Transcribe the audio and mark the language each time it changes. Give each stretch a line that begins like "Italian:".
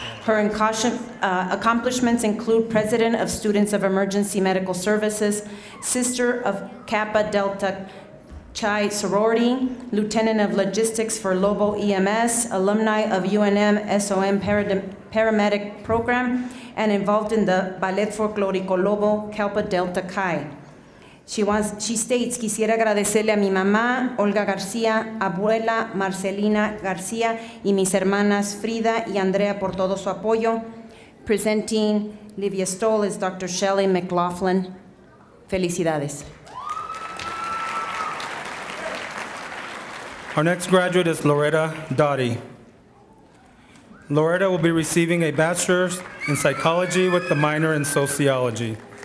English: Her accomplishments include President of Students of Emergency Medical Services, Sister of Kappa Delta Chi Sorority, Lieutenant of Logistics for Lobo EMS, alumni of UNM SOM Paramedic Program, and involved in the Ballet Folclórico Lobo Kappa Delta Chi. She states,
Spanish: quisiera agradecerle a mi mamá, Olga García, abuela Marcelina García, y mis hermanas Frida y Andrea por todo su apoyo.
English: Presenting Livia Stoll is Dr. Shelley McLaughlin.
Spanish: Felicidades.
English: Our next graduate is Loretta Dottie. Loretta will be receiving a Bachelor's in Psychology with a minor in Sociology.